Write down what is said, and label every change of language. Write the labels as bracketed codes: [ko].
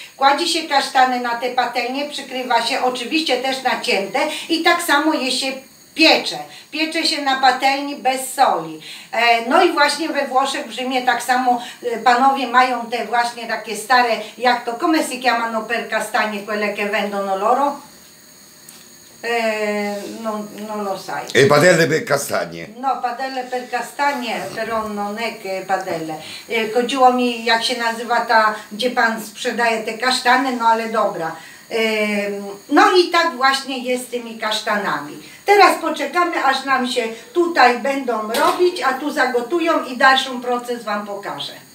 [pl] Kładzie się kasztany na te patelnie, przykrywa się, oczywiście też nacięte i tak samo je się piecze. Piecze się na patelni bez soli. No i właśnie we Włoszech, w Rzymie tak samo panowie mają te właśnie takie stare, jak to, [it] come si chiamano per castagne quelle che vendono loro? Non lo sai. Padelle per castagne. No, padelle per castagne, però non è che padelle. [pl] Chodziło mi, jak się nazywa ta, gdzie pan sprzedaje te kasztany, no ale dobra. No i tak właśnie jest z tymi kasztanami. Teraz poczekamy, aż nam się tutaj będą robić, a tu zagotują i dalszy proces Wam pokażę.